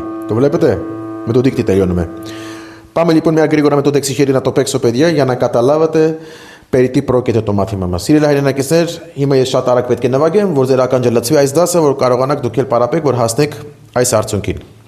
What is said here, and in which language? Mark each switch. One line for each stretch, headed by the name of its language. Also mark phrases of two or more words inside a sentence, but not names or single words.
Greek: Το βλέπετε? Με το δίκτυ τελειώνουμε. Πάμε λοιπόν μια γρήγορα με το δεξιχέρι να το παίξω, παιδιά, για να καταλάβετε περί τι πρόκειται το μάθημα μας.
Armenian: Սիրելի հայրենակիցներ, հիմա ես շատ արագ պետք է նվագեմ, որ ձեր ականջը լցվի այս դասը, որ կարողանաք դուք էլ պարապեք, որ հասնեք այս արդյունքին։